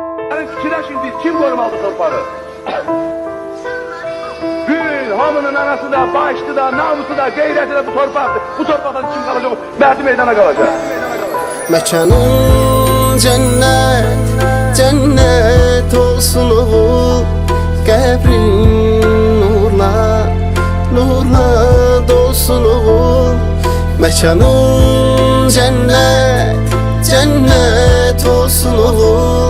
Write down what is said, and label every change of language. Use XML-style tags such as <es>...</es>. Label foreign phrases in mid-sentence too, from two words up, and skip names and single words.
<az>Fikirləşin biz kim qorumalı torpağı? Gül, hamının anası da, başlı da, namusu da, qeyrəti de bu torpaqdır. Bu torpaqdan kim qalacaq? Məhdi meydana qalacaq. Məkanın cennet, cennet olsun oğul. Qəbrin nurla, nurla dolsun oğul. Məkanın cennet, cennet olsun oğul.</az>